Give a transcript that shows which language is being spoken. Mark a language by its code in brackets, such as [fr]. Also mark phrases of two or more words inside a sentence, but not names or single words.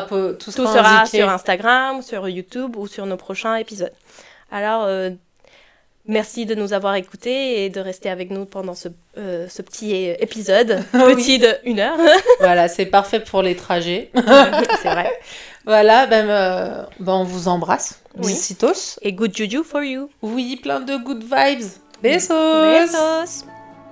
[fr] sur Instagram, sur YouTube ou sur nos prochains épisodes. Alors, merci de nous avoir écoutés et de rester avec nous pendant ce petit épisode, petit de 1 heure. Voilà, c'est parfait pour les trajets. C'est vrai. Voilà, on vous embrasse. Besitos. [en] Et good juju for you. [fr] Oui, plein de [en] good vibes. [fr] Besos. Besos.